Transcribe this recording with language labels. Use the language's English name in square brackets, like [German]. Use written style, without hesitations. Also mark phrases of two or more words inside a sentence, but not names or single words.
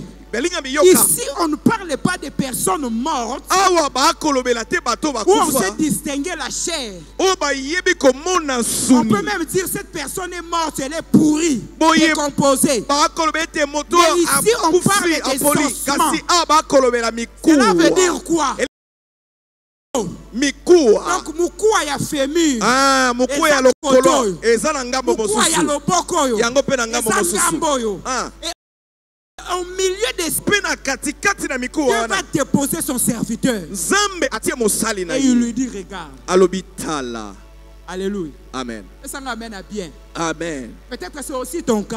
[French] Ici, on ne parle pas de personnes mortes où on sait distinguer la chair. On peut même dire que cette personne est morte, elle est pourrie, décomposée. Mais ici, on parle des ossements. Cela veut dire quoi? Donc [Lingala] mukua ya fémur, mukua ya lokolo, mukua ya loboko yo, [French] au milieu des Dieu va déposer son serviteur. Et il lui dit regarde. Alléluia. Amen. Et ça m'amène à bien. Amen. Peut-être que c'est aussi ton cas.